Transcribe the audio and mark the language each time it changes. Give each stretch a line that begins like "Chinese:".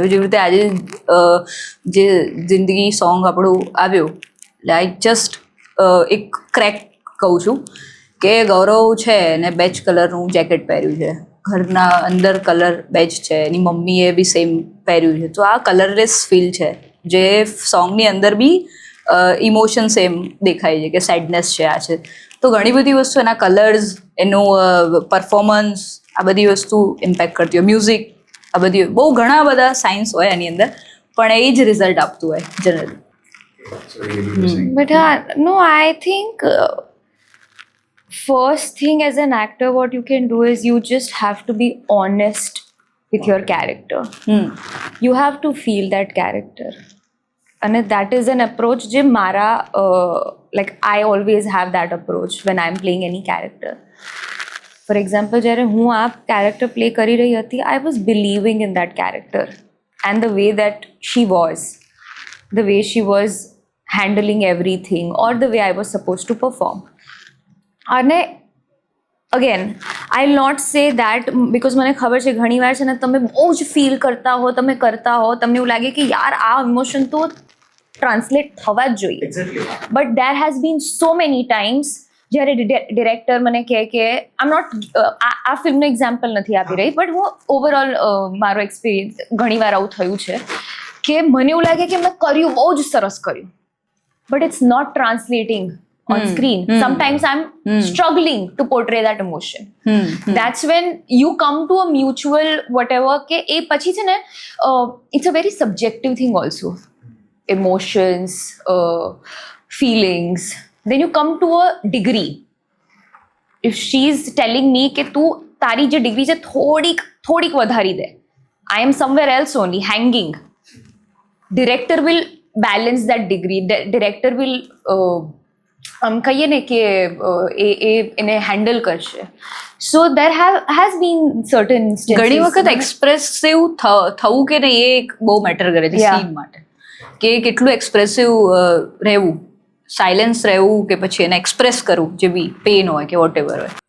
Gujarati: જેવી રીતે આજે જે જિંદગી સોંગ આપણું આવ્યું એટલે આઈ જસ્ટ એક ક્રેક કહું છું કે ગૌરવ છે ને બેચ કલરનું જેકેટ પહેર્યું છે, ઘરના અંદર કલર બેચ છે, એની મમ્મીએ બી સેમ પહેર્યું છે. તો આ કલરલેસ ફીલ છે જે સોંગની અંદર બી ઇમોશન સેમ દેખાય છે કે સેડનેસ છે, આ છે. તો ઘણી બધી વસ્તુ એના કલર્સ, એનું પરફોર્મન્સ, આ બધી વસ્તુ ઇમ્પેક્ટ કરતી હોય. મ્યુઝિક, આ બધી બહુ ઘણા બધા સાયન્સ હોય એની અંદર, પણ એ જ રિઝલ્ટ આપતું હોય generally.
English: But no, I think first thing as an actor, what you can do is you just have to be honest with your character. You have to feel that character. And that is an approach
Gujarati: જે મારા
English: like I always have that approach when I'm playing any character. For example,
Gujarati: જ્યારે હું આ
English: character play કરી રહી હતી, I was believing in that character and the way that she was handling everything or the way I was supposed to perform.
Gujarati: અને
English: again I will not say that because
Gujarati: મને ખબર છે ઘણી વાર છે ને તમે બહુ જ ફીલ કરતા હો, તમે કરતા હો, તમને એવું લાગે કે યાર આ ઇમોશન તો ટ્રાન્સલેટ થવા જ જોઈએ.
English: but there has been so many times
Gujarati: જ્યારે ડિરેક્ટર મને કહે કે આઈ એમ નોટ આ ફિલ્મનું એક્ઝામ્પલ નથી આપી રહી, બટ હું ઓવરઓલ મારો એક્સપિરિયન્સ ઘણીવાર આવું થયું છે કે મને એવું લાગે કે મેં કર્યું, બહુ જ સરસ કર્યું,
English: But it's not translating on screen. Sometimes I'm struggling to portray that emotion. That's when you come to a mutual whatever
Gujarati: કે એ પછી છે ને
English: it's a very subjective thing also. Emotions, feelings. Then you come to a degree. If she's telling me
Gujarati: કે તું તારી જે degree છે થોડીક વધારી દે,
English: I am somewhere else only hanging. Director will balance that degree. Director will
Gujarati: આમ કહીએ ને કે એને હેન્ડલ કરશે.
English: so there has been certain
Gujarati: ઘણી વખત એક્સપ્રેસિવ થવું કે નહીં એ એક બહુ મેટર કરે છે સીન માટે, કે કેટલું એક્સપ્રેસિવ રહેવું, સાયલેન્સ રહેવું કે પછી એને એક્સપ્રેસ કરવું, જે બી પેન હોય કે વોટ એવર હોય.